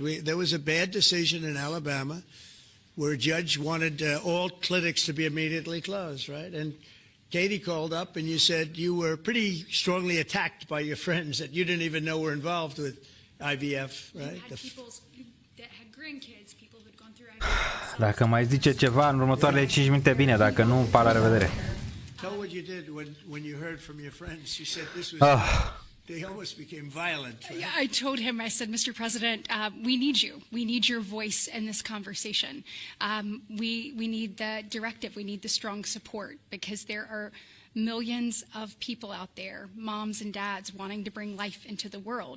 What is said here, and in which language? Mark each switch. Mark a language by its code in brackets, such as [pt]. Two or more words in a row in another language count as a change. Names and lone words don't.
[en] There was a bad decision in Alabama where a judge wanted all clinics to be immediately closed, right? And Katie called up and you said you were pretty strongly attacked by your friends that you didn't even know were involved with IVF, right? You had people that had grandkids, people who'd gone through IVF. [ro] Dacă mai zice ceva în următoarele 5 minute, bine, dacă nu, pa la revedere. [en] Tell what you did when you heard from your friends. You said this was, they almost became violent. Right? I told him, I said, Mr. President, we need you. We need your voice in this conversation. We need the directive. We need the strong support because there are millions of people out there, moms and dads, wanting to bring life into the world.